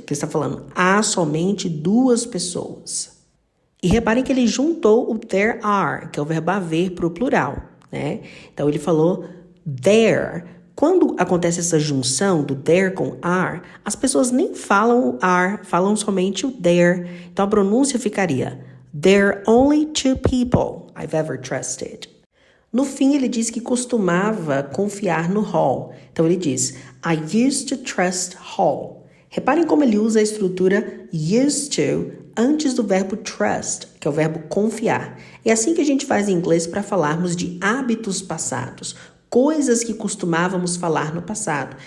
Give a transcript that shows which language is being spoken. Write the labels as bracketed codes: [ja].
[pt] Que ele está falando há somente 2 pessoas. E reparem que ele juntou o there are, que é o verbo haver, para o plural, né? Então, ele falou there. Quando acontece essa junção do there com are, as pessoas nem falam o are, falam somente o there. Então, a pronúncia ficaria [en] there are only 2 people I've ever trusted. [pt] No fim, ele diz que costumava confiar no Hall. Então, ele diz [en] I used to trust Hall. [pt] Reparem como ele usa a estrutura used to antes do verbo trust, que é o verbo confiar. É assim que a gente faz em inglês para falarmos de hábitos passados, coisas que costumávamos falar no passado.